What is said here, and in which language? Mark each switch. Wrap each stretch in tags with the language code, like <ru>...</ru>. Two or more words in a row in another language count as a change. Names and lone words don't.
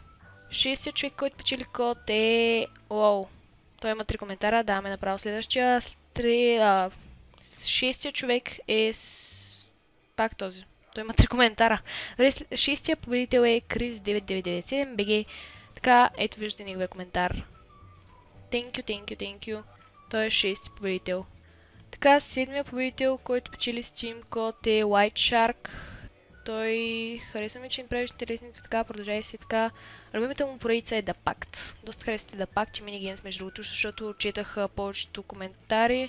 <bg>Шестия човек, който печели код е... Уау. Той има 3 коментара. Даваме направо следващия. Шестия човек е... Пак този. Той има 3 коментара. Шестия победител е Chris9997 BG. Така, ето виждате неговия коментар.</bg> <en>Thank you.</en> <bg>Той е 6-ти победител. Така, седмия победител, който печели Steam код е White Shark. Той харесва ми, че им правиш интересни, така, продължай се така. Любимата му поредица е The Pact. Доста харесвате The Pact и Minigames, между другото, защото четах повечето коментари.</bg>